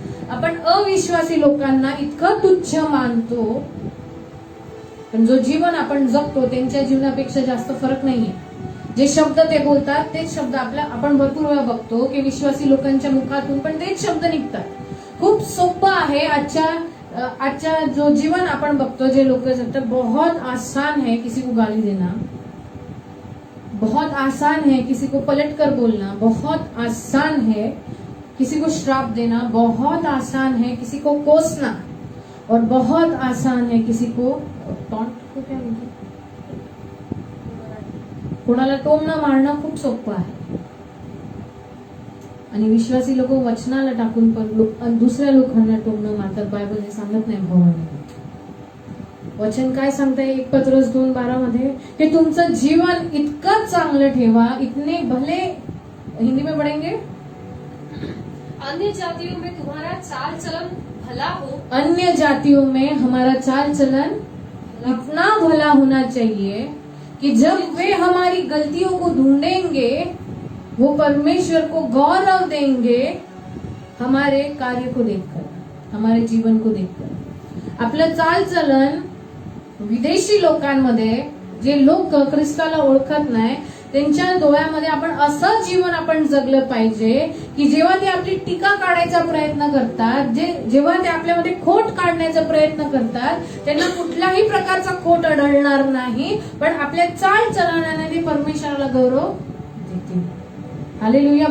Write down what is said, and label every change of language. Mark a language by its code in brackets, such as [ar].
[mr] आपण अविश्वासी लोकांना इतकं तुच्छ मानतो, पण जो जीवन आपण जगतो त्यांच्या जीवनापेक्षा जास्त फरक नाहीये. जे शब्द ते बोलतात तेच शब्द आपण भरपूर वेळा बघतो की विश्वासी लोकांच्या मुखातून पण तेच शब्द निघतात. खूप सोपं आहे. आजच्या जो जीवन आपण बघतो, जे लोक जगतात, [hi] बहुत आसान है किसी को गाली देना, बहुत आसान है किसी को पलट कर बोलना, बहुत आसान है किसी को श्राप देना, बहुत आसान है किसी को कोसना, और बहुत आसान है किसी को टॉन्ट को क्या बोलते, [mr] कोणाला टोमणं मारणं खूप सोपं आहे. आणि विश्वासी लोक वचनाला टाकून पण दुसऱ्या लोकांना टोमणं मारतात. बायबल हे सांगत नाही भावांनी. वचन काय सांगताय 1 पत्रुस 2:12 मध्ये की तुमचं जीवन इतकं चांगलं ठेवा, [hi] इतने भले, हिंदी में पढ़ेंगे, अन्य जातियों में तुम्हारा चाल चलन भला हो, अन्य जातियों में हमारा चाल चलन इतना भला होना चाहिए कि जब वे हमारी गलतियों को ढूंढेंगे वो परमेश्वर को गौरव देंगे हमारे कार्य को देखकर, हमारे जीवन को देखकर. [mr] आपलं चालचलन विदेशी लोकांमध्ये, जे लोक ख्रिस्ताला ओळखत नाही, त्यांच्या डोळ्यामध्ये आपण असं जीवन आपण जगलं पाहिजे की जेव्हा ते आपली टीका काढायचा प्रयत्न करतात, जेव्हा ते आपल्यामध्ये खोट काढण्याचा प्रयत्न करतात, त्यांना कुठल्याही प्रकारचा खोट आढळणार नाही, पण आपल्या चालचलनाने ते परमेश्वराला गौरव देतील. हालेलुया.